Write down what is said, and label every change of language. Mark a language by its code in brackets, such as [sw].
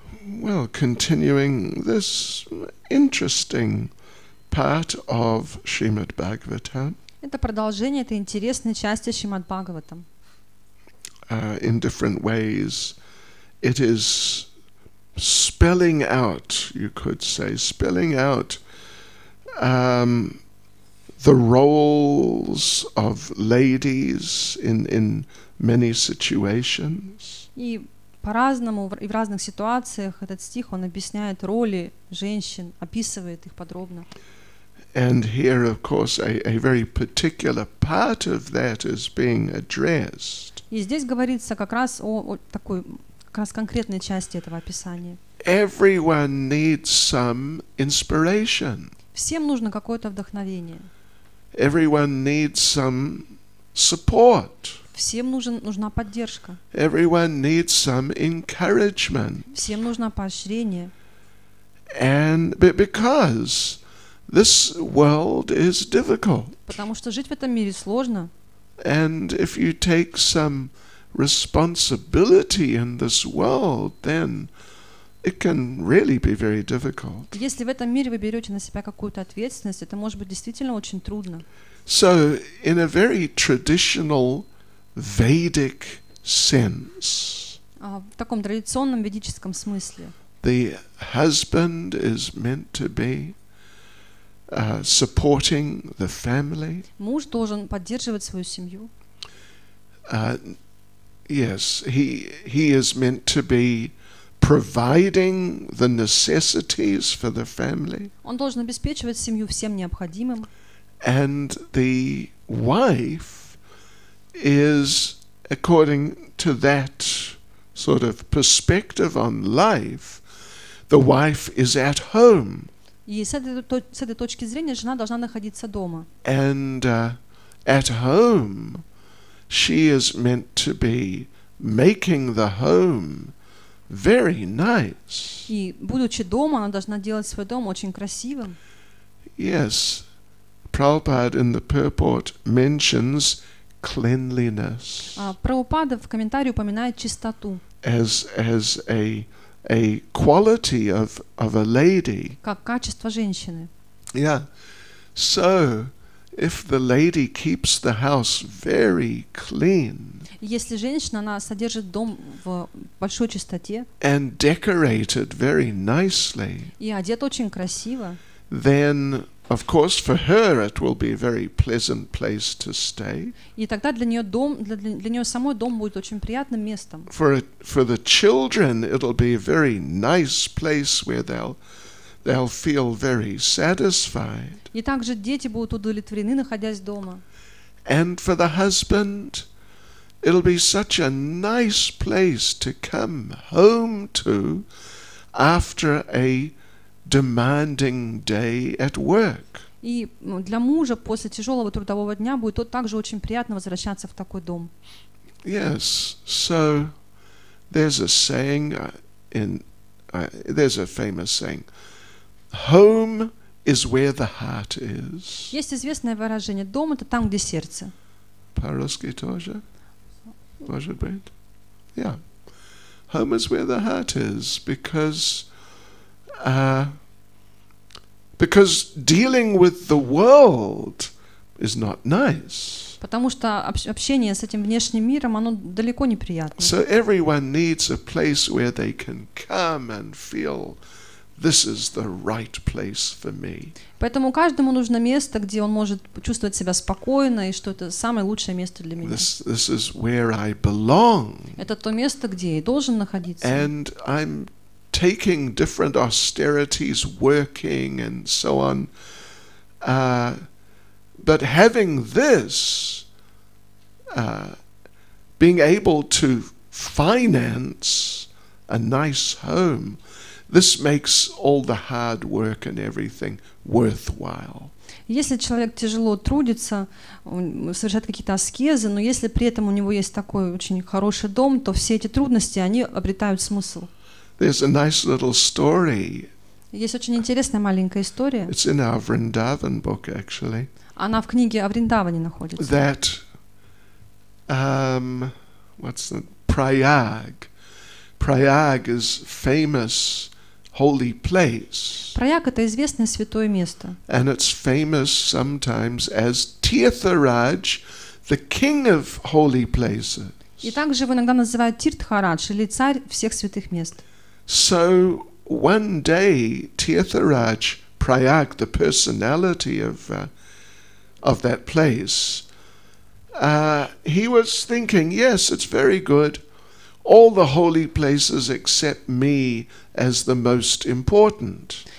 [en] Well, continuing this interesting part of Shrimad Bhagavatam. [ru] Это продолжение этой интересной части Шримад Бхагаватам. [en] In different ways, it is spelling out, you could say, the roles of ladies in many situations. [ru] И по-разному и в разных ситуациях этот стих, он объясняет роли женщин, описывает их подробно. [en] And here, of course, a very particular part of that is being addressed. [ru] И здесь говорится как раз о такой, как раз конкретной части этого описания. [en] Everyone needs some inspiration. [ru] Всем нужно какое-то вдохновение. [en] Everyone needs some support. [ru] Всем нужна поддержка. [en] Everyone needs some encouragement. [ru] Всем нужно поощрение. [en] And because this world is difficult. [ru] Потому что жить в этом мире сложно. [en] And if you take some responsibility in this world, then it can really be very difficult. [ru] Если в этом мире вы берете на себя какую-то ответственность, это может быть действительно очень трудно. [en] So, in a very traditional Vedic sense, [ru] В таком традиционном ведическом смысле, [en] the husband is meant to be supporting the family. [ru] муж должен поддерживать свою семью. [en] Yes, he is meant to be providing the necessities for the family. [ru] Он должен обеспечивать семью всем необходимым. [en] And the wife is, according to that sort of perspective on life, the wife is at home. [ru] И с этой точки зрения жена должна находиться дома. [en] And at home, she is meant to be making the home very nice. [ru] И будучи дома, она должна делать свой дом очень красивым. [en] Yes, Prabhupada in the purport mentions cleanliness [ru] Прабхупада в комментарии упоминает чистоту [en] as a quality of a lady. [ru] как качество женщины. [en] Yeah. So, if the lady keeps the house very clean [ru] Если женщина, она содержит дом в большой чистоте [en] and decorated very nicely, [ru] и одета очень красиво, [en] then of course for her it will be a very pleasant place to stay. [ru] и тогда для нее дом, для нее самой дом будет очень приятным местом. [en] For the children it'll be a very nice place where they'll feel very satisfied. [ru] И также дети будут удовлетворены, находясь дома. [en] And for the husband it'll be such a nice place to come home to after a demanding day at work. [ru] И для мужа после тяжелого трудового дня будет также очень приятно возвращаться в такой дом. [en] Yes, so there's a saying there's a famous saying, home is where the heart is. [ru] Есть известное выражение: дом — это там, где сердце. По-русски тоже? Может быть? Yeah. [en] Home is where the heart is, because dealing with the world is not nice. [ru] Потому что общение с этим внешним миром, оно далеко не приятно. [en] So everyone needs a place where they can come and feel this is the right place for me. [ru] Поэтому каждому нужно место, где он может чувствовать себя спокойно, и что это самое лучшее место для меня. [en] This is where I belong. [ru] Это то место, где я и должен находиться. [en] And I'm taking different austerities, working and so on. But having this, being able to finance a nice home, this makes all the hard work and everything worthwhile. [ru] Если человек тяжело трудится, совершает какие-то аскезы, но если при этом у него есть такой очень хороший дом, то все эти трудности, они обретают смысл. [en] There's a nice little story. [ru] Есть очень интересная маленькая история. [en] It's in our Vrindavan book, actually. [ru] Она в книге о Вриндаване находится. [en] That, Prayag. Prayag is famous holy place. [ru] Праяг — это известное святое место. [en] And it's famous sometimes as Tirtharaj, the king of holy places. [ru] И также его иногда называют Тиртхарадж, или царь всех святых мест. [en] So one day, Tirtharaj, Prayag, the personality of that place, he was thinking, yes, it's very good. All the holy places except me as the most important.